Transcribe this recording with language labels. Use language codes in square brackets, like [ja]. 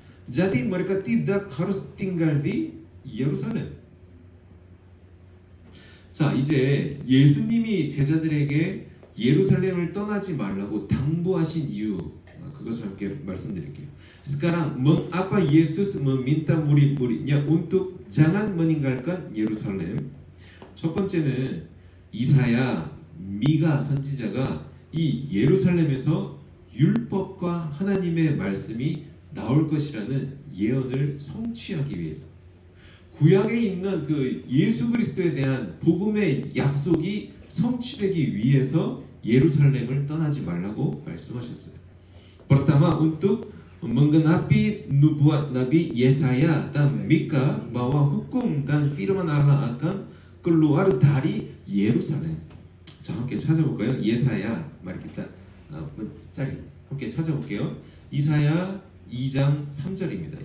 [id] Jadi mereka tidak harus tinggal di 예루살렘. [ko] 자, 이제 예수님이 제자들에게 예루살렘을 떠나지 말라고 당부하신 이유, 그것을 함께 말씀드릴게요. [id] Sekarang mengapa Yesus meminta murid-muridnya untuk jangan meninggalkan Yerusalem? [ko] 첫 번째는 이사야, 미가 선지자가 이 예루살렘에서 율법과 하나님의 말씀이 나올 것이라는 예언을 성취하기 위해서, 구약에 있는 그 예수 그리스도에 대한 복음의 약속이 성취되기 위해서 예루살렘을 떠나지 말라고 말씀하셨어요. [id] Pertama untuk menggenapi nubuat Nabi Yesaya dan Mika bahwa hukum dan firman Allah akan keluar dari Yerusalem. [ko] 자, 함께 찾아볼까요? [id] 예사야, mari kita cari. [ko] 함께 찾아볼게요. 이사야 2장 3절입니다.